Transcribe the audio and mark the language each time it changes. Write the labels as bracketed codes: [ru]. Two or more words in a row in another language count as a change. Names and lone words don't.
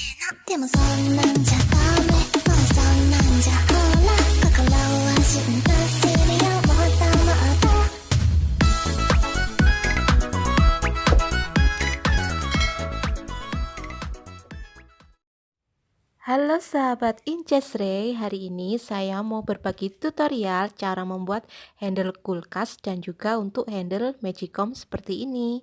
[ja] でもそんなんじゃダメ、もうそんなんじゃほら心は進化するよ、もっともっと。 [id] Halo sahabat Incesray, hari ini saya mau berbagi tutorial cara membuat handle kulkas dan juga untuk handle magicom seperti ini.